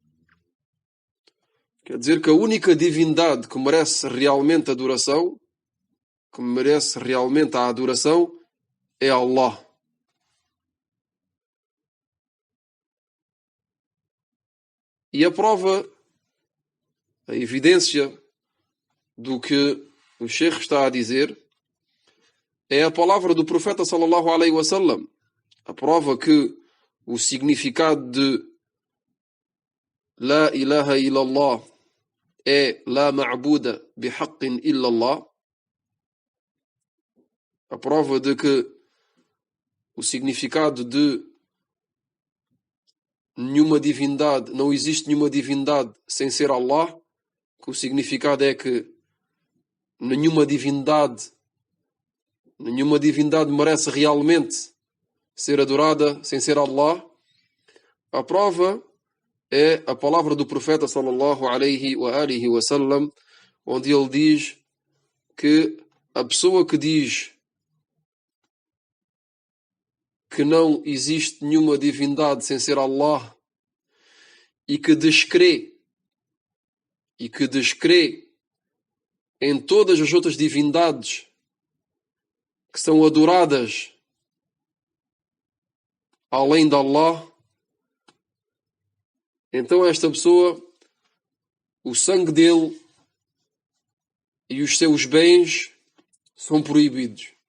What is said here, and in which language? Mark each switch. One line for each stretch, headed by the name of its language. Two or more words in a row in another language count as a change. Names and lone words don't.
Portuguese: Quer dizer que a única divindade que merece realmente adoração, que merece realmente a adoração, é Allah. E a prova, a evidência do que o Sheikh está a dizer é a palavra do profeta
Arabic: صلى الله عليه وسلم.
Portuguese: A prova que o significado de
Arabic: لا إله إلا الله
Portuguese: é
Arabic: لا معبود بحق إلا الله.
Portuguese: A prova de que o significado de nenhuma divindade, não existe nenhuma divindade sem ser Allah, que o significado é que nenhuma divindade merece realmente ser adorada sem ser Allah. A prova é a palavra do profeta
Arabic: صلى الله عليه وعلى آله وسلم,
Portuguese: onde ele diz que a pessoa que diz que não existe nenhuma divindade sem ser Allah e que descrê em todas as outras divindades que são adoradas além de Allah, então esta pessoa, o sangue dele e os seus bens são proibidos.